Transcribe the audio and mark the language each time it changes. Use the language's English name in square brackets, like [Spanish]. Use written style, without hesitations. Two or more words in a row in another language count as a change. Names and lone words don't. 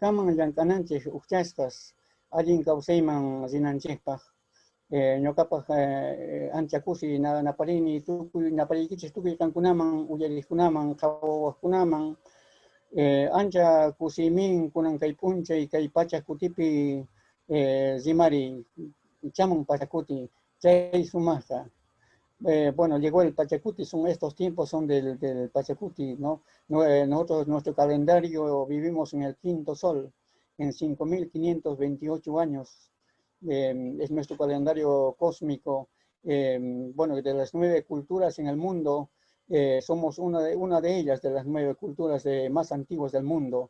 [Quechua] kaman llamk'ananchik ukchasqas allin kawsayman rinanchikpaq ñoqapaq ancha kusi naparini tukuy napariykichik tukuy kankunaman uyariqkunaman qhawawaqkunaman ancha kusimin kunan kay p'unchay kay pacha kutipi zimari chaman pachakuti chay sumaqqa. [Spanish] Bueno, llegó el Pachacuti, estos tiempos son del Pachacuti, ¿no? Nosotros, nuestro calendario, vivimos en el quinto sol, en 5.528 años. Es nuestro calendario cósmico. Bueno, de las 9 culturas en el mundo, somos una de ellas, de las 9 culturas más antiguas del mundo.